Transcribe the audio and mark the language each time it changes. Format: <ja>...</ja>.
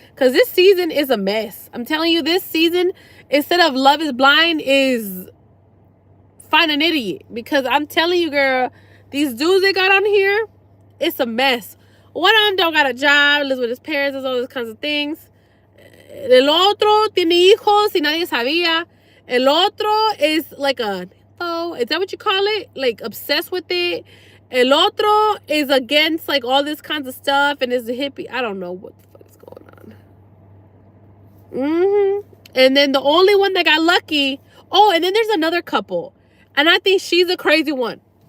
<en>Because this season is a mess. I'm telling you, this season, instead of Love is Blind, is Find an Idiot. Because I'm telling you, girl, these dudes they got on here, it's a mess. One of them don't got a job, lives with his parents, does all those kinds of things.</en> <es>El otro tiene hijos y nadie sabía. El otro</es> <en>is like a, oh, is that what you call it? Like, obsessed with it.</en> <es>El otro</es> <en>is against, like, all this kinds of stuff and is a hippie. I don't know what the fuck is going on. And then the only one that got lucky. Oh, and then there's another couple. And I think she's a crazy one.</en>